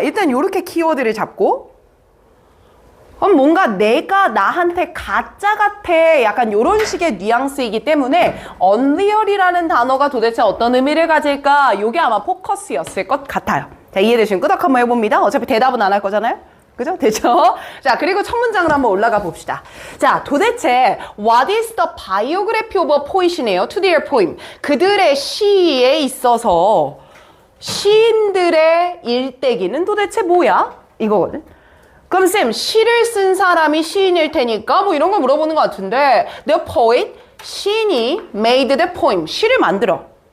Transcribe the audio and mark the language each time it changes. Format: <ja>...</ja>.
<ko>일단 이렇게 키워드를 잡고 그럼 뭔가 내가 나한테 가짜 같아 약간 이런 식의 뉘앙스이기 때문에 unreal이라는 단어가 도대체 어떤 의미를 가질까? 이게 아마 포커스였을 것 같아요. 자, 이해되시면 끄덕 한번 해봅니다. 어차피 대답은 안 할 거잖아요. 그죠? 됐죠? 자, 그리고 첫 문장으로 한번 올라가 봅시다. 자, 도대체</ko> <en>what is the biography of a poet이네요. to their poem.</en> <ko>그들의 시에 있어서 시인들의 일대기는 도대체 뭐야? 이거거든. 그럼 쌤, 시를 쓴 사람이 시인일 테니까 뭐 이런 거 물어보는 것 같은데 the poet, 시인이</ko> <en>made the poem,</en> <ko>시를 만들어.</ko>